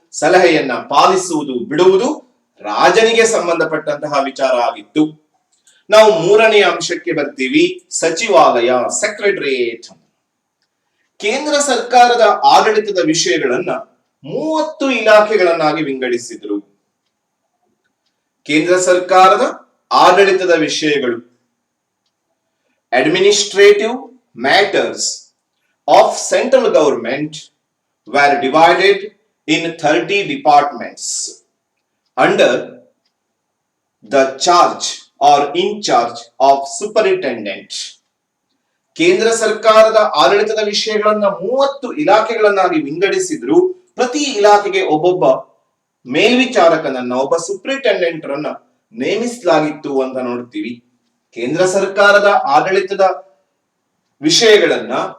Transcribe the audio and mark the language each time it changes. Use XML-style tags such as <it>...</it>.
<kn>ಸಲಹೆಯನ್ನ ಪಾಲಿಸುವುದು ಬಿಡುವುದು ರಾಜನಿಗೆ ಸಂಬಂಧಪಟ್ಟಂತಹ ವಿಚಾರ ಆಗಿತ್ತು. ನಾವು 3ನೇ ಅಂಶಕ್ಕೆ ಬರ್ತೀವಿ, ಸಚಿವಾಲಯ, ಸೆಕ್ರೆಟರಿಯೇಟ್. ಕೇಂದ್ರ ಸರ್ಕಾರದ ಆಡಳಿತದ ವಿಷಯಗಳನ್ನ 30 ಇಲಾಖೆಗಳನ್ನಾಗಿ ವಿಂಗಡಿಸಿದ್ರು. ಕೇಂದ್ರ ಸರ್ಕಾರದ ಆಡಳಿತದ ವಿಷಯಗಳು,</kn> <en>Administrative matters of central government were divided in 30 departments under the charge or in charge of superintendent.</en> <kn>ಕೇಂದ್ರ ಸರ್ಕಾರದ ಆಡಳಿತದ ವಿಷಯಗಳನ್ನ 30 ಇಲಾಖೆಗಳನ್ನಾಗಿ ವಿಂಗಡಿಸಿದ್ರು. ಪ್ರತಿ ಇಲಾಖೆಗೆ ಒಬ್ಬೊಬ್ಬ ಮೇಲ್ವಿಚಾರಕನನ್ನ, ಒಬ್ಬ ಸೂಪರಿಂಟೆಂಡೆಂಟ್ ರನ್ನ ನೇಮಿಸಲಾಗಿತ್ತು ಅಂತ ನೋಡ್ತೀವಿ. ಕೇಂದ್ರ ಸರ್ಕಾರದ ಆಡಳಿತದ ವಿಷಯಗಳನ್ನ</kn>